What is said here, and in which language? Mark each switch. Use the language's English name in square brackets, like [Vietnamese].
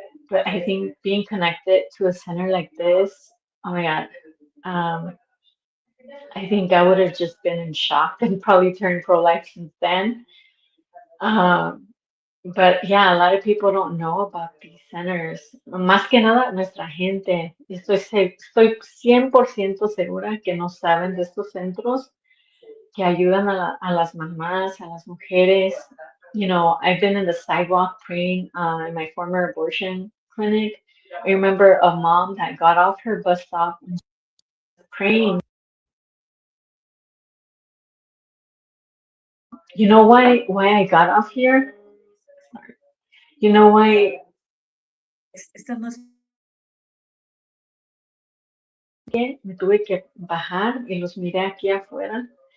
[English] But I think being connected to a center like this, oh my God, um, I think I would have just been in shock and probably turned pro-life since then. Um, but yeah, a lot of people don't know about these centers. [Spanish] Más que nada, nuestra gente. Estoy 100% segura que no saben de estos centros que ayudan a las mamás, a las mujeres. [English] I've been in the sidewalk praying in my former abortion clinic. I remember a mom that got off her bus stop and praying. You know why I got off here? Sorry. You know why [Spanish] me tuve que bajar y los miré aquí afuera?